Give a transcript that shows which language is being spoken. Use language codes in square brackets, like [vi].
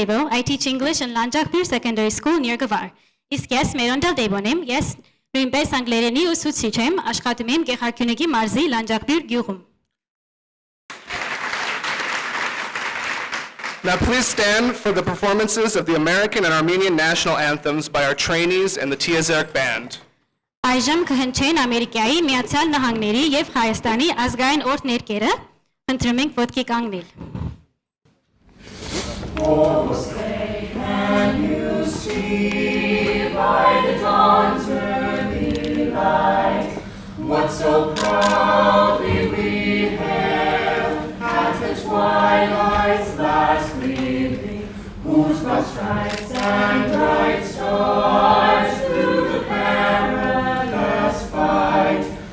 [en] I teach English in Lanjakpur Secondary School near Gavar. [hy] Իսկ ես Meron Daldebon եմ, ես նույնպես անգլերենի ուսուցիչ եմ, աշխատում եմ Գեղարքյունիքի մարզի Լանջակբյուր գյուղում։ [en] Now please stand for the performances of the American and Armenian national anthems by our trainees and the Tiazerk band. [hy] Այժմ կհնչեն Ամերիկայի Միացյալ Նահանգների եւ Հայաստանի ազգային օրհ ներկերը, խնդրում ենք ոտքի կանգնել։ [en] Oh, say, can you see by the dawn's early light what so proudly we hailed at the twilight's last gleaming, whose broad stripes and bright stars through the perilous fight